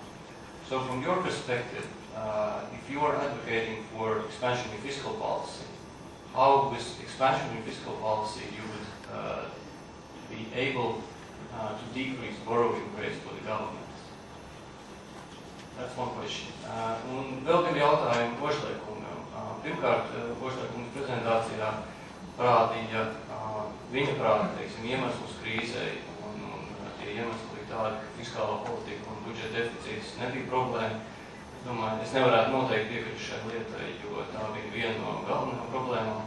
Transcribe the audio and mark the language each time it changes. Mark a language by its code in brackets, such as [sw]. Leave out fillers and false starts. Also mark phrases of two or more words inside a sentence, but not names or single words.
[en] So from your perspective, if you are advocating for expansion in fiscal policy, how with expansion in fiscal policy you would be able to decrease borrowing rates for the government? That's one question. [lv] Un vēl divi jautājumi Boršlekungam. Pirmkārt, Boršlekungas prezentācijā parādīja viņa prāta, teiksim, iemeslus krīzei, un tie iemesli bija tādi, ka fiskālā politika un budžeta deficīts nebija problēma. Es domāju, es nevarētu noteikti piekrist šai lietai, jo tā bija viena no galvenajām problēmām.